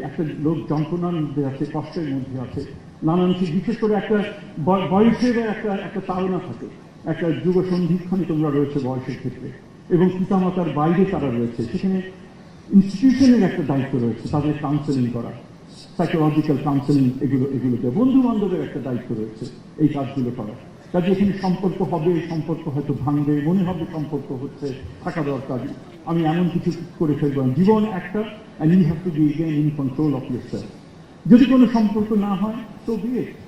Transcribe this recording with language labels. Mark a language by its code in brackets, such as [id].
[bn] একটা লোক যন্ত্রণার মধ্যে আছে, কষ্টের মধ্যে আছে, নানান, বিশেষ করে একটা বয়সের একটা তাড়না থাকে, একটা যুগ সন্ধিক্ষণে তোমরা রয়েছে বয়সের ক্ষেত্রে, এবং পিতামাতার বাইরে তারা রয়েছে, সেখানে ইনস্টিটিউশনের একটা দায়িত্ব রয়েছে তাদের কাউন্সেলিং করা, সাইকোলজিক্যাল কাউন্সেলিং, এগুলোতে বন্ধু বান্ধবের একটা দায়িত্ব রয়েছে এই কাজগুলো করা। কাজে এখানে সম্পর্ক হবে, সম্পর্ক হয়তো ভাঙবে, মনে হবে সম্পর্ক হচ্ছে, থাকা দরকার, আমি এমন কিছু করে ফেলবো। জীবন একটা, [en] and you have to be again in control of yourself. [bn] যদি কোনো সম্পর্ক না হয়, [en] so be it.